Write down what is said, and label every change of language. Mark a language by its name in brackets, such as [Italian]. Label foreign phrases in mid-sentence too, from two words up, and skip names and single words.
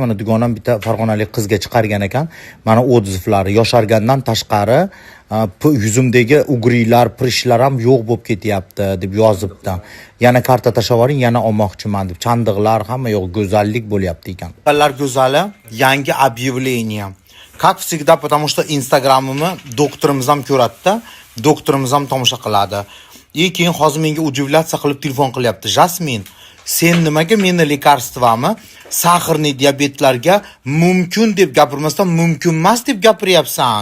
[Uzbek] Mana dugonam bitta farg'onalik qizga chiqargan ekan. Mana odzivlari yoshargandan tashqari yuzimdagi ugriylar, prishlar ham yo'q bo'lib ketyapti deb yozibdi. Yana karta tashlavoring, yana olmoqchiman deb. Chandiqlar hamma yo'q, go'zallik bo'lyapti ekan. Qizlar go'zali, yangi объявление. [Russian] Как всегда, потому что [Uzbek] Instagram'imni doktorimiz ham ko'radi-da, doktorimiz ham tomosha qiladi. Keyin hozir menga udivlyatsiya qilib telefon qilyapti. Jasmin, sen nimaga meni lekarствоmi saxirli diabetlarga mumkin deb gapirmasdan mumkin emas deb gapiryapsan?